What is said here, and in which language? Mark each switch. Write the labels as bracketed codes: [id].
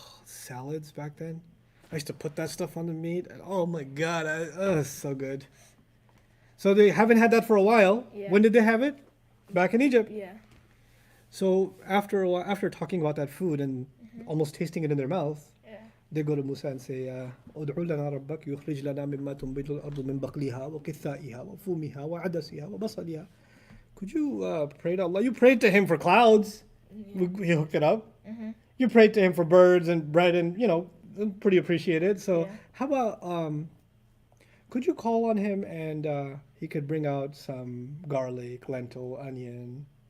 [en] salads back then. I used to put that stuff on the meat, and oh my god, it's so good. So they haven't had that for a while. Yeah. When did they have it? Back in Egypt. Yeah. So after a while, after talking about that food and almost tasting it in their mouth, Yeah. they go to Musa and say, [ar] "ادعو لنا ربك يخرج لنا مما تنبت الأرض من بقلها وقثائها وفومها وعدسها وبصلها." [en] Could you pray to Allah? You prayed to Him for clouds. He hooked it up. You prayed to Him for birds and bread, and pretty appreciated. So Yeah. how about could you call on Him and He could bring out some garlic, lentil, onion?